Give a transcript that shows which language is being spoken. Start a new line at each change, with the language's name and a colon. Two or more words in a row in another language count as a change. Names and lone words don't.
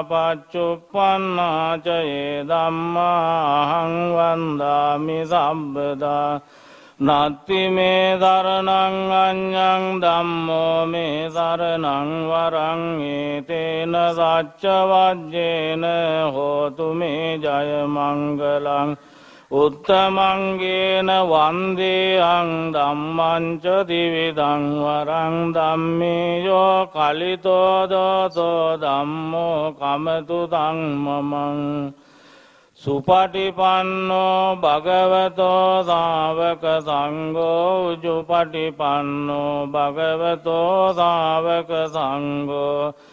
Pali: පච්චුප්පන්නා ච ये ධම්මා අහං වන්දාමි සම්බදා නත්ති මේ සරණං අඤ්ඤං ධම්මෝ මේ සරණං වරං ඒතේන සච්ච වජ්ජේන හෝතු මේ ජය මංගලං උත්තමංගේන වන්දේයං ධම්මං ච දිවිදං වරං ධම්මේයෝ කලිතෝ දෝතෝ ධම්මෝ කමතු ධම්මමං සුපටිපන්නෝ භගවතෝ සාවක සංඝෝ උජුපටිපන්නෝ භගවතෝ සාවක සංඝෝ